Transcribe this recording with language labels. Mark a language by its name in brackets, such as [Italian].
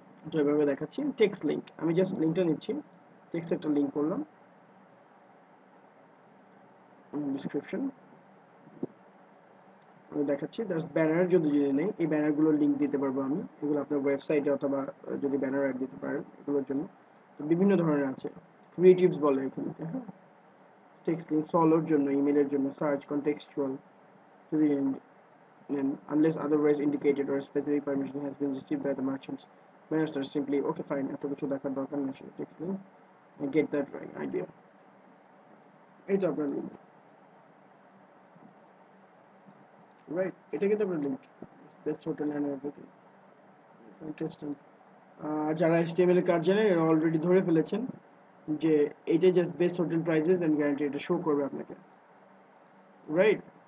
[Bangla] তো এভাবে দেখাচ্ছি টেক্সট লিঙ্ক, আমি জাস্ট লিঙ্কটা নিচ্ছি, টেক্সট একটা লিঙ্ক করলাম, ডিসক্রিপশন আমি দেখাচ্ছি। জাস্ট ব্যানার যদি নেই, এই ব্যানারগুলোর লিঙ্ক দিতে পারবো আমি, এগুলো আপনার ওয়েবসাইটে, অথবা যদি ব্যানার অ্যাড দিতে পারেন এগুলোর জন্য। তো বিভিন্ন ধরনের আছে, ক্রিয়েটিভস বলে এখানে, হ্যাঁ। টেক্সট লিঙ্ক সলোর জন্য, ইমেলের জন্য, সার্চ কনটেক্সচুয়াল, যদি [English] unless otherwise indicated or specific permission has been received by the merchants, banners are simply okay fine, [Bangla] এত কিছু দেখার দরকার নেই। Text link, [English] I get that right idea, [Bangla] এইটা আপনার লিঙ্ক, রাইট, এটা কিন্তু আপনার link, best hotel and everything, interesting. যারা HTML এর কাজ জানে, এরা অলরেডি ধরে ফেলেছেন যে এইটা just best hotel prices and guarantee, এটা শো করবে আপনাকে, রাইট।